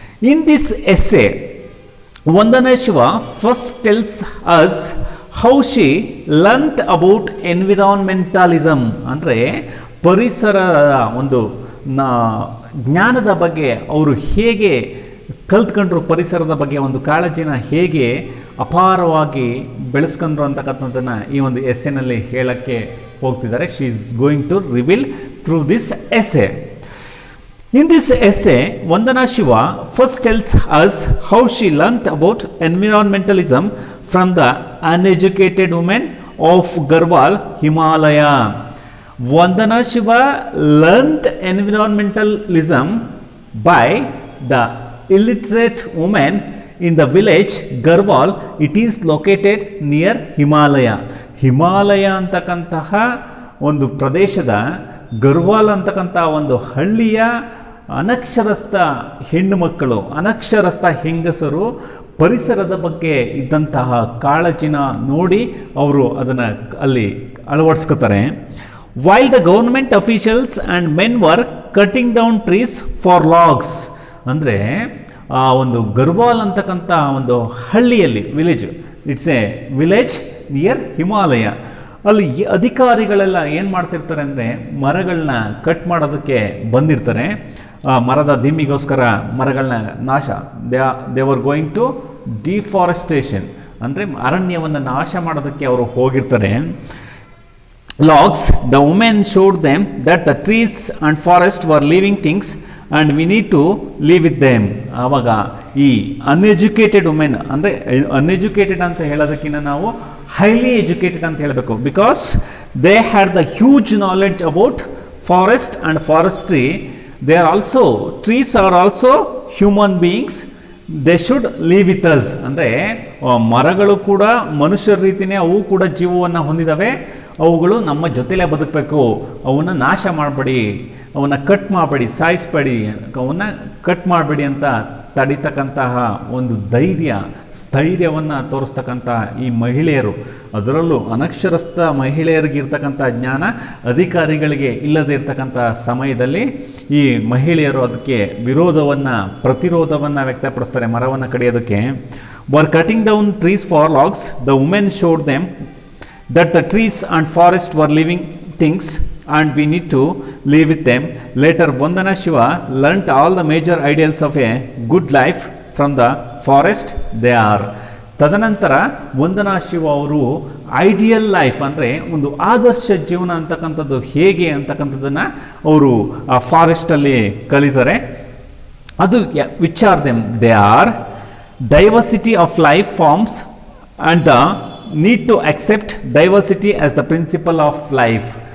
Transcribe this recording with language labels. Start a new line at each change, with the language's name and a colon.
English: In this essay, Vandana Shiva first tells us how she learnt about environmentalism.
Kannada: ಅಂದರೆ ಪರಿಸರದ ಒಂದು ಜ್ಞಾನದ ಬಗ್ಗೆ ಅವರು ಹೇಗೆ ಕಲ್ತ್ಕೊಂಡ್ರು, ಪರಿಸರದ ಬಗ್ಗೆ ಒಂದು ಕಾಳಜಿನ ಹೇಗೆ ಅಪಾರವಾಗಿ ಬೆಳೆಸ್ಕೊಂಡ್ರು ಅಂತಕ್ಕಂಥದ್ದನ್ನು ಈ ಒಂದು ಎಸ್ಸೆನಲ್ಲಿ ಹೇಳಕ್ಕೆ ಹೋಗ್ತಿದ್ದಾರೆ.
English: She is going to reveal through this essay. In this essay, Vandana Shiva first tells us how she learnt about environmentalism from the uneducated women of Garhwal, Himalaya. Vandana Shiva learnt environmentalism by the illiterate women in the village Garhwal. It is located near Himalaya.
Kannada: Himalaya ಅಂತಕ್ಕಂತಹ ಒಂದು ಪ್ರದೇಶದ ಗರ್ವಾಲ್ ಅಂತಕ್ಕಂಥ ಒಂದು ಹಳ್ಳಿಯ ಅನಕ್ಷರಸ್ಥ ಹೆಣ್ಣು ಮಕ್ಕಳು, ಅನಕ್ಷರಸ್ಥ ಹೆಂಗಸರು ಪರಿಸರದ ಬಗ್ಗೆ ಇದ್ದಂತಹ ಕಾಳಜಿನ ನೋಡಿ ಅವರು ಅದನ್ನು ಅಲ್ಲಿ ಅಳವಡಿಸ್ಕೋತಾರೆ.
English: While the government officials and men were cutting down trees for logs.
Kannada: ಅಂದರೆ ಆ ಒಂದು ಗರ್ವಾಲ್ ಅಂತಕ್ಕಂಥ ಒಂದು ಹಳ್ಳಿಯಲ್ಲಿ,
English: it's a village near Himalaya,
Kannada: ಅಲ್ಲಿ ಅಧಿಕಾರಿಗಳೆಲ್ಲ ಏನು ಮಾಡ್ತಿರ್ತಾರೆ ಅಂದರೆ ಮರಗಳನ್ನ ಕಟ್ ಮಾಡೋದಕ್ಕೆ ಬಂದಿರ್ತಾರೆ. ಮರದ ದಿಮ್ಮಿಗೋಸ್ಕರ ಮರಗಳನ್ನ ನಾಶ,
English: they were going to deforestation,
Kannada: ಅಂದರೆ ಅರಣ್ಯವನ್ನು ನಾಶ ಮಾಡೋದಕ್ಕೆ ಅವರು ಹೋಗಿರ್ತಾರೆ.
English: Logs, the woman showed them that the trees and forest were living things and we need to live with them.
Kannada: ಆವಾಗ ಈ ಅನ್ಎಜುಕೇಟೆಡ್ ವುಮೆನ್, ಅಂದರೆ ಅನ್ಎಜುಕೇಟೆಡ್ ಅಂತ ಹೇಳೋದಕ್ಕಿಂತ ನಾವು ಹೈಲಿ ಎಜುಕೇಟೆಡ್ ಅಂತ ಹೇಳಬೇಕು.
English: Because they had the huge knowledge about forest and forestry. They are also, trees are also human beings, they should live with us.
Kannada: ಅಂದರೆ ಮರಗಳು ಕೂಡ ಮನುಷ್ಯರ ರೀತಿಯೇ ಅವು ಕೂಡ ಜೀವವನ್ನು ಹೊಂದಿದ್ದಾವೆ, ಅವುಗಳು ನಮ್ಮ ಜೊತೆಲೇ ಬದುಕಬೇಕು, ಅವನ್ನ ನಾಶ ಮಾಡಬೇಡಿ, ಅವನ್ನ ಕಟ್ ಮಾಡಬೇಡಿ, ಸಾಯಿಸಬೇಡಿ, ಅವನ್ನ ಕಟ್ ಮಾಡಬೇಡಿ ಅಂತ ತಡಿತಕ್ಕಂತಹ ಒಂದು ಸ್ಥೈರ್ಯವನ್ನು ತೋರಿಸ್ತಕ್ಕಂಥ ಈ ಮಹಿಳೆಯರು, ಅದರಲ್ಲೂ ಅನಕ್ಷರಸ್ಥ ಮಹಿಳೆಯರಿಗಿರ್ತಕ್ಕಂಥ ಜ್ಞಾನ ಅಧಿಕಾರಿಗಳಿಗೆ ಇಲ್ಲದೇ ಇರ್ತಕ್ಕಂಥ ಸಮಯದಲ್ಲಿ ಈ ಮಹಿಳೆಯರು ಅದಕ್ಕೆ ಪ್ರತಿರೋಧವನ್ನು ವ್ಯಕ್ತಪಡಿಸ್ತಾರೆ. ಮರವನ್ನು ಕಡಿಯೋದಕ್ಕೆ
English: Were cutting down trees for logs, the women showed them that the trees and forest were living things and we need to live with them. Later Vandana Shiva learnt all the major ideals of a good life from the forest they are.
Kannada: ತದನಂತರ ವಂದನಾ ಶಿವ ಅವರು ideal life, ಅಂದರೆ ಒಂದು ಆದರ್ಶ ಜೀವನ ಅಂತಕ್ಕಂಥದ್ದು ಹೇಗೆ ಅಂತಕ್ಕಂಥದ್ದನ್ನು ಅವರು ಆ ಫಾರೆಸ್ಟಲ್ಲಿ ಕಲಿತಾರೆ.
English: ಅದು which are them, they are diversity of life forms and the need to accept diversity as the principle of life.